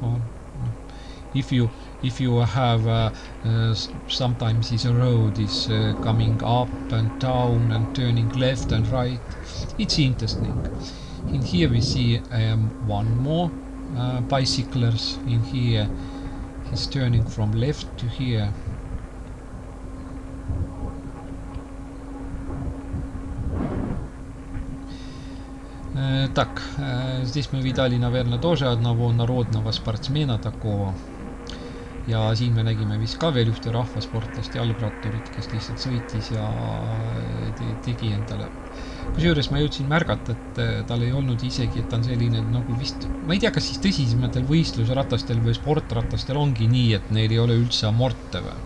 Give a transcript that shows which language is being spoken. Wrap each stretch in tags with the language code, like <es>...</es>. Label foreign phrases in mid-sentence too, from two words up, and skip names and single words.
<en>If you have sometimes this road is coming up and down and turning left and right, it's interesting. In here we see one more bicyclers. In here he's turning from left to here.</en> <ru>Так, здесь мы видали, наверное, тоже одного народного спортсмена такого.</ru> <et>Ja siin me nägime vist ka veel ühte rahvasportlast jalgratturit, kes lihtsalt sõitis ja tegi endale. Kusjuures ma jõudsin märgata, et tal ei olnud isegi, et ta on selline nagu vist, ma ei tea, kas siis tõsisematel võistlusratastel või sportratastel ongi nii, et neil ei ole üldse amorte või?</et>